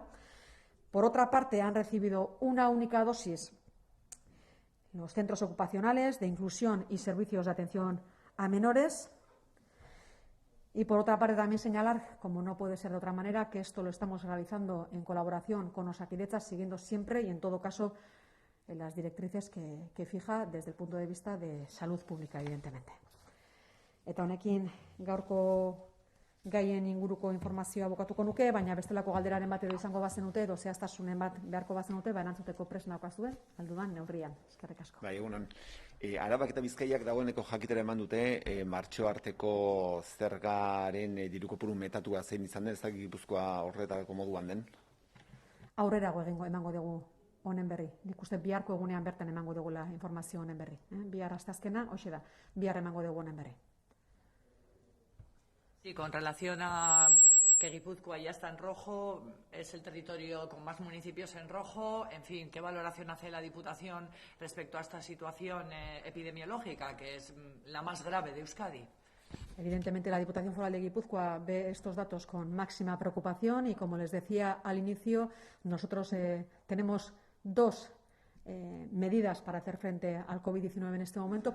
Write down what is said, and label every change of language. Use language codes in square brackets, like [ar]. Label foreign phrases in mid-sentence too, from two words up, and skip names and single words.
[es] Por otra parte, han recibido una única dosis los centros ocupacionales de inclusión y servicios de atención a menores. Y por otra parte, también señalar, como no puede ser de otra manera, que esto lo estamos realizando en colaboración con Osakidetza, siguiendo siempre y en todo caso las directrices que fija desde el punto de vista de salud pública, evidentemente. [eu] Eta honekin gaurko gaien inguruko informazioa bukatuko nuke, baina bestelako galderaren bat edo izango bazenute edo zehaztasunen bat beharko bazenute, erantzuteko prest naukazue, aldudan neurrian. Eskerrik asko. Bai, egunon. Arabak eta Bizkaiak dagoeneko jakitera eman dute martxo arteko zergaren diru kopuru metatua zein izan den, ez dakit Gipuzkoa horretarako moduan den? Aurrerago emango dugu honen berri. Nik uste biharko egunean bertan emango dugula informazio honen berri. Bihar asteazkena, hoxe da, bihar emango dugu honen berri. [es] Sí, con relación a que Guipúzcoa ya está en rojo, es el territorio con más municipios en rojo. En fin, ¿qué valoración hace la Diputación respecto a esta situación epidemiológica, que es la más grave de Euskadi? Evidentemente, la Diputación Foral de Guipúzcoa ve estos datos con máxima preocupación y, como les decía al inicio, nosotros tenemos dos medidas para hacer frente al COVID-19 en este momento.